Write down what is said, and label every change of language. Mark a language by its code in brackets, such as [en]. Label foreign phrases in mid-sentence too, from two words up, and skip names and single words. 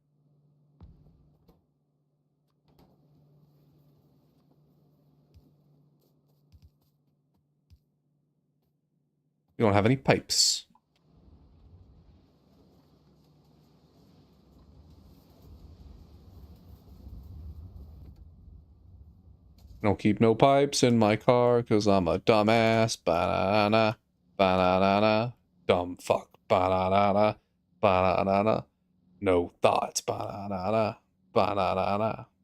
[en] We don't have any pipes. I don't keep no pipes in my car because I'm a dumbass. Ba-na-na, ba-na-na-na. Dumb fuck. Ba-na-na-na, ba-na-na-na. No thoughts. Ba-na-na-na, ba-na-na-na.